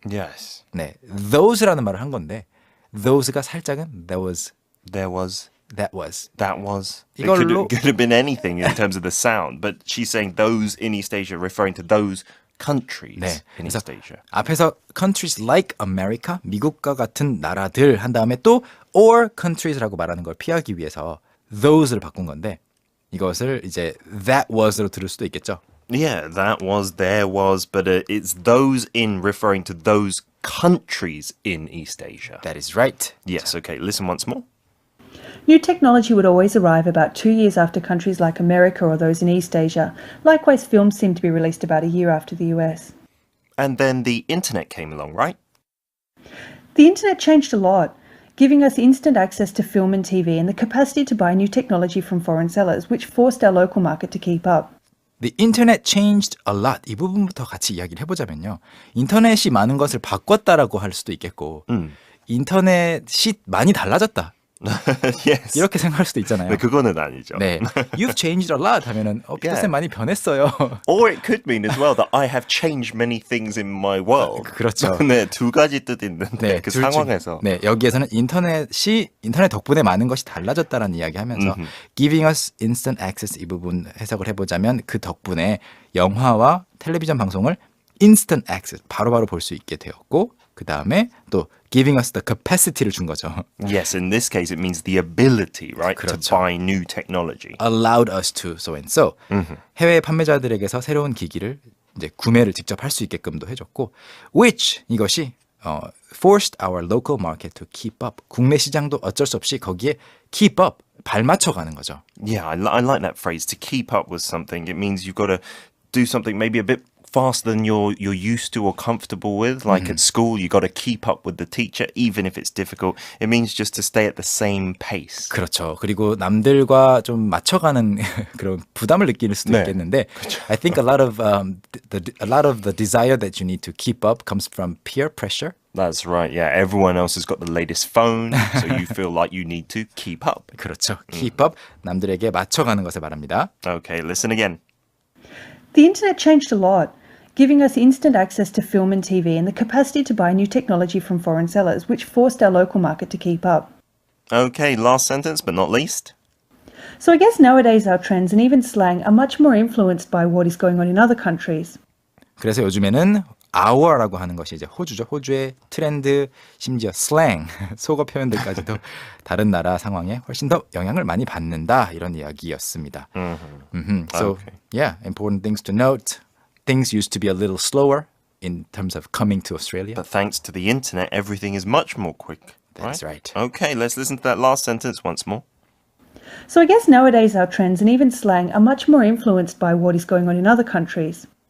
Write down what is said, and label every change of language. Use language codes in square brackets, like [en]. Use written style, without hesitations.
[en] Yes. [ko] 네, those라는 말을 한 건데 those가 살짝은 [en] There was. that was. That was. It [ko] 이걸로- [en] could have been anything in terms of the sound, but she's saying those in East Asia, referring to those countries [ko] 네, [en] in [ko] 그래서 [en] East Asia. [ko] 앞에서 countries like America, 미국과 같은 나라들 한 다음에 또 or countries라고 말하는 걸 피하기 위해서 those를 바꾼 건데 이것을 이제 that was로 들을 수도 있겠죠. [en] Yeah, that was, there was, but it's those in referring to those countries in East Asia. That is right. Yes, okay, listen once more. New technology would always arrive about 2 years after countries like America or those in East Asia. Likewise, films seem to be released about a year after the US. And then the internet came along, right? The internet changed a lot, giving us instant access to film and TV and the capacity to buy new technology from foreign sellers, which forced our local market to keep up. The internet changed a lot. [ko] 이 부분부터 같이 이야기를 해보자면요. 인터넷이 많은 것을 바꿨다라고 할 수도 있겠고 인터넷이 많이 달라졌다. [en] Yes. [ko] 이렇게 생각할 수도 있잖아요. 네, 그거는 아니죠. 네, [en] You've changed a lot [ko] 하면은 피터쌤 많이 변했어요. [en] Or it could mean as well that I have changed many things in my world. [ko] 그렇죠. 네, 두 가지 뜻 있는데 네, 그 둘 중- 상황에서. 네, 여기에서는 인터넷 덕분에 많은 것이 달라졌다라는 이야기하면서 [en] giving us instant access [ko] 이 부분 해석을 해보자면 그 덕분에 영화와 텔레비전 방송을 instant access 바로바로 볼 수 있게 되었고 그 다음에 또 giving us the capacity를 준 거죠. [en] Yes, in this case it means the ability, right, to [ko] 그렇죠. [en] buy new technology. allowed us to so and so. [ko] 해외 판매자들에게서 새로운 기기를 이제 구매를 직접 할 수 있게끔도 해줬고, which 이것이 [en] forced our local market to keep up. [ko] 국내 시장도 어쩔 수 없이 거기에 keep up 발맞춰 가는 거죠. [en] Yeah, I like that phrase, to keep up with something. It means you've got to do something maybe a bit faster than you're used to or comfortable with. Like at school, you got to keep up with the teacher, even if it's difficult. It means just to stay at the same pace. [ko] 그렇죠. 그리고 남들과 좀 맞춰가는 그런 부담을 느낄 수도 네. 있겠는데, [en] I think a lot of the desire that you need to keep up comes from peer pressure. That's right. Yeah, everyone else has got the latest phone, so you feel like you need to keep up. [ko] 그렇죠. keep up 남들에게 맞춰가는 것을 말합니다. [en] Okay, listen again. The internet changed a lot, giving us instant access to film and TV and the capacity to buy new technology from foreign sellers, which forced our local market to keep up. Okay, last sentence, but not least. So I guess nowadays our trends and even slang are much more influenced by what is going on in other countries. [ko] 그래서 요즘에는 our라고 하는 것이 이제 호주죠. 호주의 트렌드, 심지어 슬랭, 속어 표현들까지도 다른 나라 상황에 훨씬 더 영향을 많이 받는다 이런 이야기였습니다. [en] So Okay. yeah, important things to note. Things used to be a little slower in terms of coming to Australia. But thanks to the internet, everything is much more quick. That's right. Okay, let's listen to that last sentence once more. So I guess nowadays our trends and even slang are much more influenced by what is going on in other countries.